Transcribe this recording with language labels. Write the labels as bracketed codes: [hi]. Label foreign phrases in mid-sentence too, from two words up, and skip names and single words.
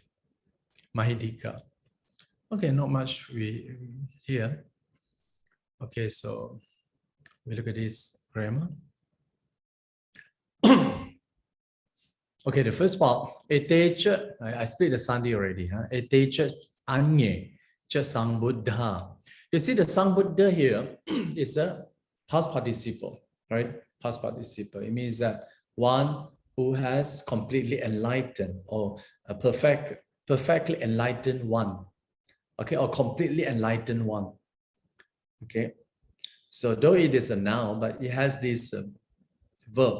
[en] Mahidika. Okay, not much we here. Okay, so we look at this grammar. Okay, the first part, etecha, I split the sandhi already. [pi] Etecha anye cha sang buddha. [en] You see, the [pi] sang buddha [en] here is a past participle, right? Past participle. It means that one who has completely enlightened, or a perfectly enlightened one. Okay, or completely enlightened one. Okay, so though it is a noun, but it has this verb.